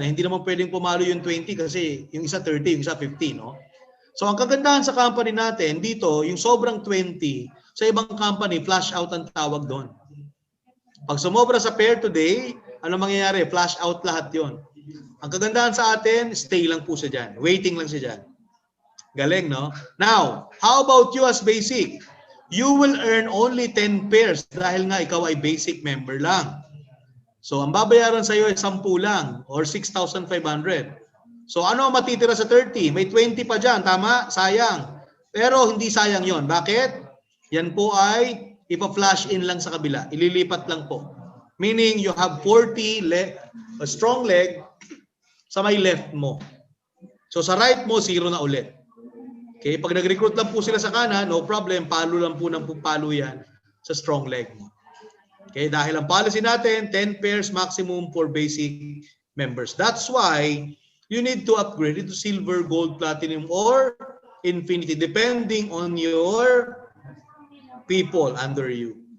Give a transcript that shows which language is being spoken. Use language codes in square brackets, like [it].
[tl] Hindi naman pwedeng pumalo yung 20 kasi yung isa 30, yung isa 50. No? So ang kagandahan sa company natin, dito, yung sobrang 20, sa ibang company, flash out ang tawag doon. Pag sumobra sa pair today, ano mangyayari? Flash out lahat yon. Ang kagandahan sa atin, stay lang po siya dyan. Waiting lang siya dyan. Galing, no? [en] Now, how about you as basic? You will earn only 10 pairs [tl] dahil nga ikaw ay [en] basic member lang. [tl] So, ang babayaran sa iyo ay 10 lang or 6,500. So, ano ang matitira sa 30? May 20 pa dyan, tama? Sayang. Pero hindi sayang yon. Bakit? Yan po ay ipa-flash in lang sa kabila. Ililipat lang po. [en] Meaning, you have 40 a strong leg sa may left mo. [tl] So, sa right mo, 0 na ulit. Okay? Pag nag-recruit lang po sila sa kanan, [en] no problem. [tl] Palo lang po ng palo yan sa strong leg mo. [en] Okay, [tl] dahil ang [en] policy natin, 10 pairs maximum for basic members. That's why you need to upgrade it to silver, gold, platinum, or infinity, depending on your people under you.